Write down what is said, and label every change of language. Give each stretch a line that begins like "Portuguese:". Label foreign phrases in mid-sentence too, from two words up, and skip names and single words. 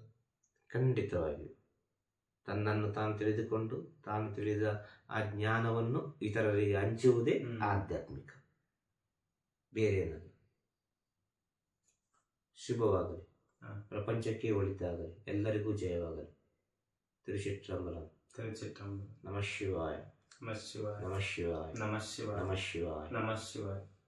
Kannada: ಖಂಡಿತವಾಗಿಯೂ ತನ್ನನ್ನು ತಾನು ತಿಳಿದುಕೊಂಡು ತಾನು ತಿಳಿದ ಆ ಜ್ಞಾನವನ್ನು ಇತರರಿಗೆ ಹಂಚುವುದೇ ಆಧ್ಯಾತ್ಮಿಕ, ಬೇರೆ ಏನಲ್ಲ. ಶುಭವಾಗಲಿ, ಪ್ರಪಂಚಕ್ಕೆ ಒಳಿತಾಗಲಿ, ಎಲ್ಲರಿಗೂ ಜಯವಾಗಲಿ. ತಿರುಚಿಟ್ಟಂಬಲಂ. ತಿರುಚಿಟ್ಟಂಬಲಂ.
Sanskrit: ನಮಃ ಶಿವಾಯ. ನಮಃ ಶಿವಾಯ. ನಮಃ ಶಿವಾಯ. ನಮಃ ಶಿವಾಯ. ನಮಃ ಶಿವಾಯ. ನಮಃ ಶಿವಾಯ.